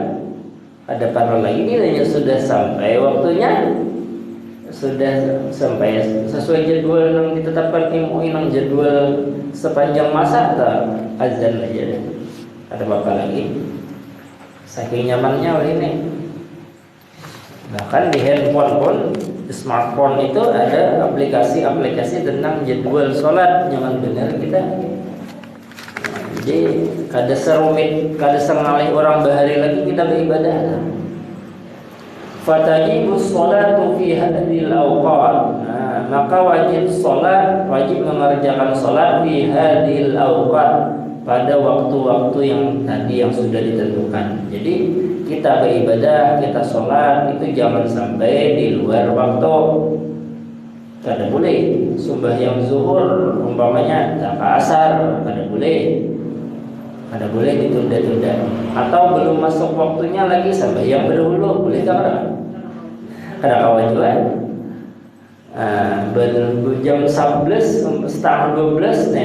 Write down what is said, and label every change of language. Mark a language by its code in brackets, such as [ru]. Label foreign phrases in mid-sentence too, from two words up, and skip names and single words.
[id] Ada paro lagi nilainya sudah sampai waktunya, sudah sampai sesuai jadwal yang ditetapkan MUI yang jadwal sepanjang masa atau azan aja deh. Ada apa lagi? Saking nyamannya ini. Bahkan di handphone pun, di smartphone itu ada aplikasi-aplikasi tentang jadwal sholat nyaman benar kita. [bjn] Jadi kada serumit, kada sengalih orang bahari lagi kita beribadah. [ar] فتجب الصلاة في هذه الأوقات. [id] Maka wajib sholat, wajib mengerjakan sholat [ar] في هذه الأوقات, [id] pada waktu-waktu yang tadi yang sudah ditentukan. Jadi kita beribadah, kita sholat itu jangan sampai di luar waktu. [bjn] Kada boleh sembahyang zuhur umpamanya tak asar, kada boleh. Kada boleh ditunda-tunda. Atau belum masuk waktunya lagi sembahyang berdahulu, boleh tak? Kada kawan juga. Jam 11 setengah 12 nih.